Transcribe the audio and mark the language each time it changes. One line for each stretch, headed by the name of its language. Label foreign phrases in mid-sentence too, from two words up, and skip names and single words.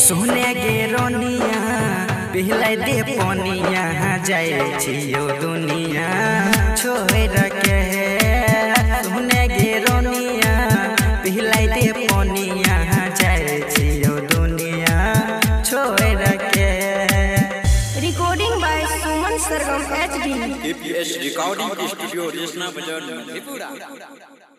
Maithili: सुने गे रोनिया पिहलाई दे पोनिया जाए छियो दुनिया छोड़ के। सुने गे रोनिया पिहलाई दे पोनिया जाए छियो दुनिया छोड़ के।
English: Recording by Suman Sargam HD। KPS Recording Studio Resma Bazaar, Tripura।